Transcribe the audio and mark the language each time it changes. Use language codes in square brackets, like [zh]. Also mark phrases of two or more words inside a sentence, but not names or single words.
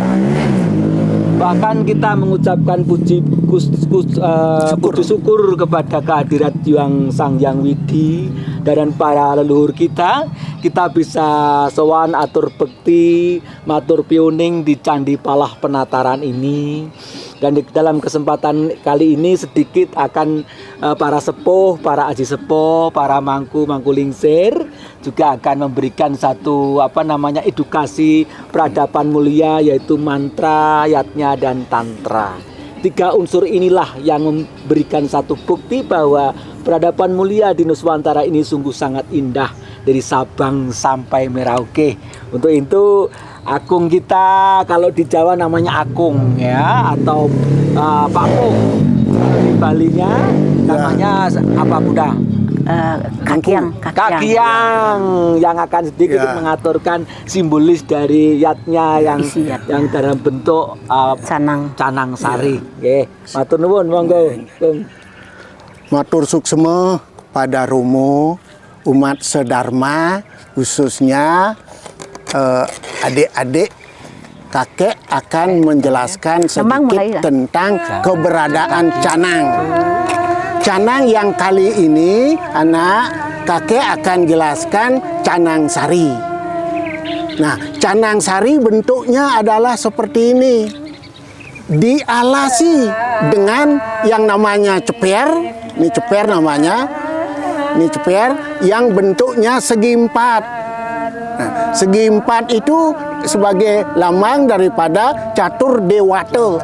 [id] Bahkan kita mengucapkan puji syukur kepada kehadirat Sang Hyang Widi dan para leluhur kita. [jv] Kita bisa sowan atur bekti, matur piuning di Candi Palah Penataran ini. [id] Dan dalam kesempatan kali ini sedikit akan para sepuh, para aji sepuh, para mangku lingsir juga akan memberikan satu edukasi peradaban mulia, yaitu mantra, yatnya dan tantra. 3 unsur inilah yang memberikan satu bukti bahwa peradaban mulia di Nuswantara ini sungguh sangat indah dari Sabang sampai Merauke. Untuk itu Akung kita kalau di Jawa namanya Akung ya, atau Pakung. Di Balinya namanya apa Bunda? Kakiang yang akan sedikit mengaturkan simbolis dari yatnya yang dalam bentuk canang sari. [jv] Nggih. Matur nuwun monggo. [ban] Matur suksema [id] pada Romo umat sedharma, khususnya adik-adik. Kakek akan menjelaskan sedikit tentang keberadaan canang. Canang yang kali ini kakek akan jelaskan canang sari. Nah, canang sari bentuknya adalah seperti ini. Dialasi dengan yang namanya ceper. Ini ceper namanya. Ini ceper yang bentuknya segi 4. Nah, segi 4 itu sebagai lambang daripada catur dewata.